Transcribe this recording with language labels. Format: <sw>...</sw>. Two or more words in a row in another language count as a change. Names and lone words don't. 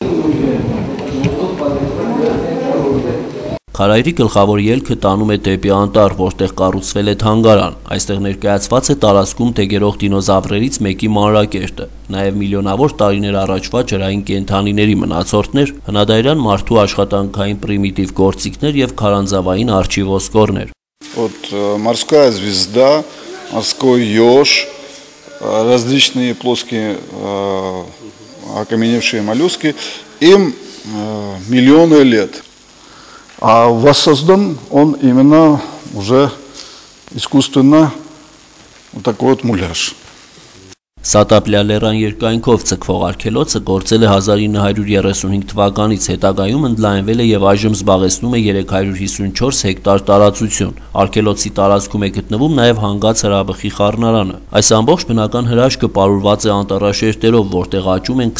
<hy>Քարայրի գլխավոր ելքը տանում է դեպի անտառ, որտեղ կառուցվել է թանգարան։ Այստեղ ներկայացված է տարածքում տեգերող դինոզավրերից մեկի մանրակերտը, նաև միլիոնավոր տարիներ առաջվա ջրային կենդանիների մնացորդներ, հնադարյան մարդու աշխատանքային պրիմիտիվ գործիքներ եւ քարանձավային արջի ոսկորներ։</hy> <ru>Вот морская звезда, морской еж, различные плоские окаменевшие моллюски, им миллионы лет. А воссоздан он именно уже искусственно вот такой вот муляж.</ru> <hy>Սատապլյա լեռան երկայնքով ցկվող արգելոցը գործել է 1935 թվականից, հետագայում ընդլայնվել է եւ այժմ զբաղեցնում է 354 հեկտար տարածություն։ Արգելոցի տարածքում է գտնվում նաեւ հանգած հրաբխի խառնարանը։ Այս ամբողջ բնական հրաշքը պարուրված է անտառաշերտերով, որտեղ աճում են</hy>